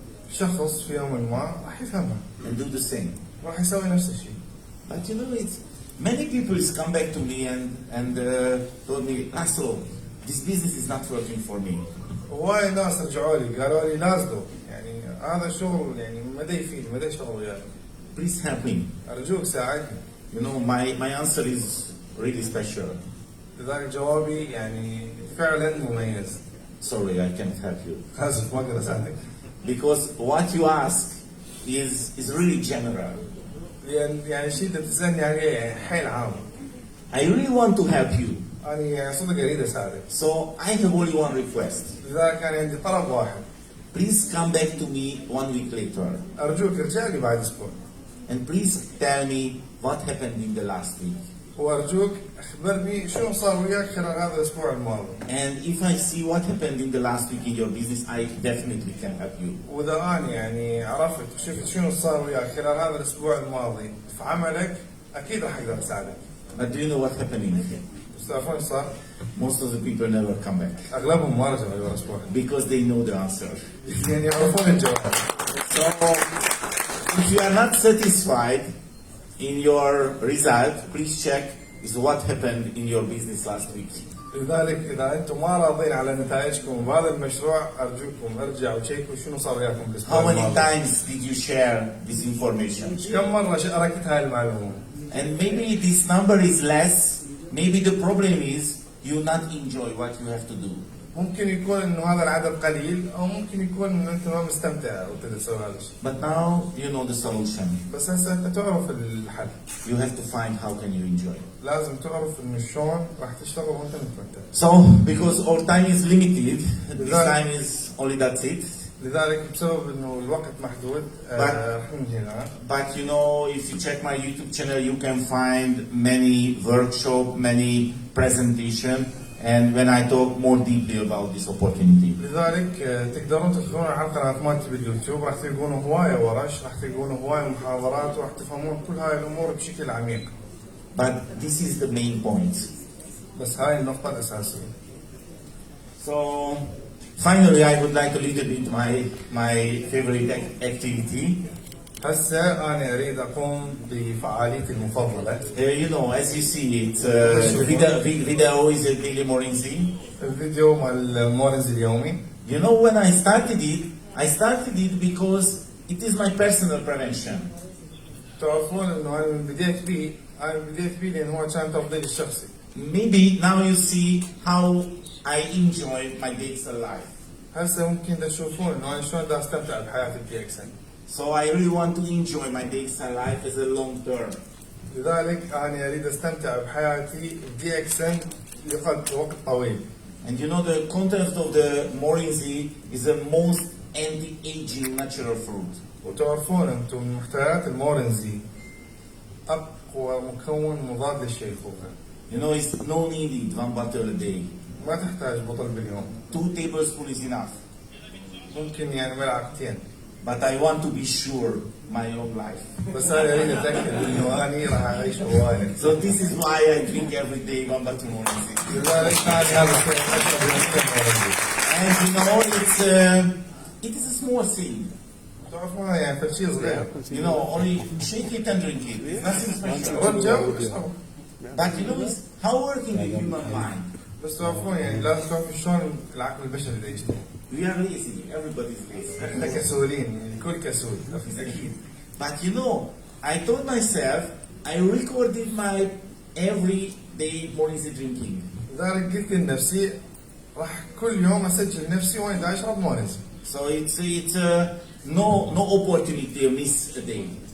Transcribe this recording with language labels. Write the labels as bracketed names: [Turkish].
[Arabic] وشخص في يوم ما راح يفهمها. [English] And do the same. [Arabic] راح يسوي نفس الشيء. [English] But you know, it's many people come back to me and told me, Lázlo, this business is not working for me. [Arabic] هواي ناس رجعوا لي قالوا لي لازلو يعني هذا الشغل يعني ما دا يفيد ما دا شغل وياك. [English] Please help me. [Arabic] أرجوك ساعدني. [English] You know, my answer is really special. [Arabic] لذلك جوابي يعني فعلا مميز. [English] Sorry, I can't help you. [Arabic] آسف ما أقدر أساعدك. [English] Because what you ask is really general. [Arabic] يعني الشيء اللي بتسألني عليه يعني حيل عام. [English] I really want to help you. [Arabic] أنا يعني صدق أريد أساعدك. [English] So I have only one request. [Arabic] لذلك أنا عندي طلب واحد. [English] Please come back to me 1 week later. [Arabic] أرجوك ارجع لي بعد أسبوع. [English] And please tell me what happened in the last week. [Arabic] وأرجوك أخبرني شو صار وياك خلال هذا الأسبوع الماضي. [English] And if I see what happened in the last week in your business, I definitely can help you. [Arabic] وإذا أنا يعني عرفت وشفت شنو صار وياك خلال هذا الأسبوع الماضي في عملك أكيد راح أقدر أساعدك. [English] But do you know what happened? [Arabic] بس تعرفون إيش صار؟ [English] Most of the people never come back [Arabic] أغلبهم ما رجعوا أيوة الأسبوع. [English] because they know the answer. [Arabic] يعني يعرفون الجواب. [English] So if you are not satisfied in your result, please check is what happened in your business last week. [Arabic] لذلك إذا أنتم ما راضين على نتائجكم بهذا المشروع أرجوكم ارجعوا وشيكوا شنو صار وياكم بالأسبوع [English] How many [Arabic] الماضي. [English] times did you share this information? [Arabic] كم مرة شاركت هاي المعلومة؟ [English] And maybe this number is less. Maybe the problem is you not enjoy what you have to do. [Arabic] ممكن يكون إنه هذا العدد قليل أو ممكن يكون إنه أنت ما مستمتع وأنت تسوي هذا الشيء. [English] But now you know the solution. [Arabic] بس هسه أنت تعرف الحل. [English] You have to find how can you enjoy. [Arabic] لازم تعرف إنه شلون راح تشتغل وأنت مستمتع. [English] So because our time is limited, this time is only that's it. [Arabic] لذلك بسبب إنه الوقت محدود راح ننهي هنا. [English] But you know, if you check my YouTube channel, you can find many workshop, many presentation, and when I talk more deeply about this opportunity. [Arabic] لذلك تقدرون تدخلون على القناة مالتي باليوتيوب راح تلقون هواية ورش راح تلقون هواية محاضرات وراح تفهمون كل هاي الأمور بشكل عميق. [English] But this is the main point. [Arabic] بس هاي النقطة الأساسية. [English] So finally, I would like a little bit my favorite activity. [Arabic] هسه أنا أريد أقوم بفعاليتي المفضلة. [English] You know, as you see it, video is a daily morning thing. [Arabic] الفيديو مال المورنز اليومي. [English] You know, when I started it because it is my personal prevention. [Arabic] تعرفون إنه أنا من بديت بيه لأن هو كان تفضيلي الشخصي. [English] Maybe now you see how I enjoy my daily life. [Arabic] هسه ممكن تشوفون إنه أنا شلون دا أستمتع بحياتي بدي أكسن. [English] So I really want to enjoy my daily life as a long term. [Arabic] لذلك أنا أريد أستمتع بحياتي بدي أكسن لقد وقت طويل. [English] And you know the content of the moringa is the most anti-aging natural fruit. [Arabic] وتعرفون أنتم محتويات المورنزي أقوى مكون مضاد للشيخوخة. [English] You know, it's no needed 1 bottle a day. [Arabic] ما تحتاج بطل باليوم. [English] 2 tablespoons is enough. [Arabic] ممكن يعني ملعقتين. [English] But I want to be sure my own life. [Arabic] بس أنا أريد أتأكد إنه أنا راح أعيش هواية. [English] So this is why I drink every day 1 bottle moringa. [Arabic] لذلك أنا هذا الشيء أشرب يومياً مورنزي. [English] And you know, it is a small thing. [Arabic] تعرفون يعني فشي صغير. [English] You know, only shake it and drink it. It's nothing special. [Arabic] رجع واشرب. [English] But you know, it's how working the human mind. [Arabic] بس تعرفون يعني لازم تعرفون شلون العقل البشري دا يشتغل. [English] We are lazy. Everybody's lazy. [Arabic] احنا كسولين يعني الكل كسول اكيد. [English] But you know, I told myself I recorded my everyday morning drinking. [Arabic] لذلك قلت لنفسي راح كل يوم اسجل نفسي وين دا اشرب مورنزي. [English] So it's no opportunity to miss a day.